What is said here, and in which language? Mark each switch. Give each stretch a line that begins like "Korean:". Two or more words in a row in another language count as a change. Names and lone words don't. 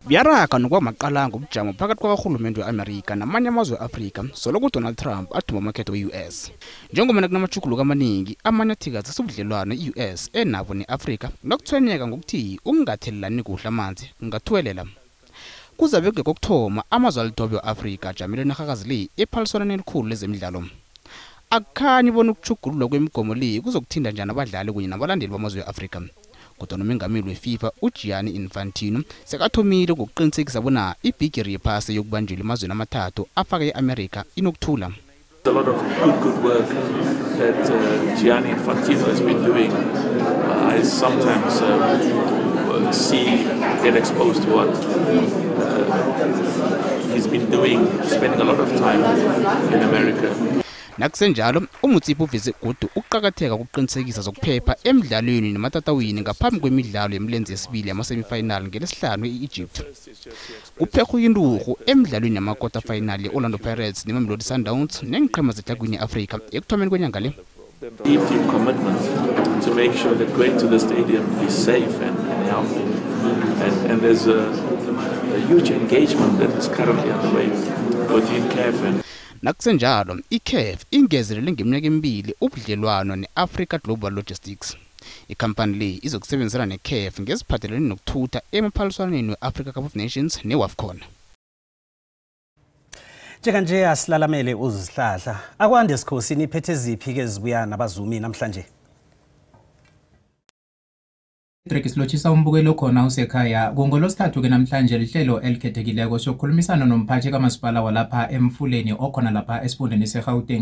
South Ndebele: Biyaraga nokwamaqalanga ubujamo phakathi kwakarhulumente we-Amerika namanye amazwe e-Afrika soloku Donald Trump athumba amakhetho we-US. Njengoba kunamajuguluko amaningi amanye athikaza sobudlelwano e-US enabo ne-Afrika nokuthwenyeka ngokuthi ukungathelelani kuhle amanzi kungathuwelela. Kuzabe kokuthoma amazwe alidobe we-Afrika ajamile nerhakazi le ephaliswaneni elikhulu lezemidlalo. Akukhanyi bona ukujugululwa kwemigomo le kuzokuthinta njani abadlali kunye nabalandeli bamazwe e-Afrika. Kodwa nomengameli weFIFA uGianni Infantino sekathomile ngokuqinisekisa bona ibhigiri yephasi yokubanjelwa emazweni amathathu afaka e-America inokuthula.
English: A lot of good work that Gianni Infantino has been doing. I sometimes get exposed to what he's been doing, spending a lot of time in America.
South Ndebele: Nakusenjalo umutsipo uveze godu ukuqhakatheka kokuqinisekisa zokuphepha emidlalweni nematatawini ngaphambi kwemidlalo yemilenze yesibili yama-semifinal ngelesihlanu e-Egypt. Kuphekho inturhu emidlalweni yama-
English: quarter final
South Ndebele: ye-Orlando Pirates neMamelodi Sundowns nengiqhema zehlakweni e-Afrika ekuthomeni kwenyanga le.
English: Deep commitment to make sure that going to the stadium is safe and healthy, and there's a huge engagement that is currently underway within CAF and
South Ndebele: Nakusenjalo iCAF ingezelele ngeminyaka emibili ubudlelwano neAfrica Global Logistics. Ikhampani le izokusebenzisana neCAF ngeziphathelene nokuthutha emaphaliswaneni we-Africa Cup of Nations neWAFCON. Njenganje asilalamele uzihlahla akwande esikhosini iphethe ziphi ke zibuya nabazumi namhlanje. Drake silochisa umbukelo khona usekhaya ngolosithathu ke namhlanje lihlelo elikhethekileko sokukhulumisana nomphathi kamasipala walapha emfuleni okhona lapha esifundeni seGauteng.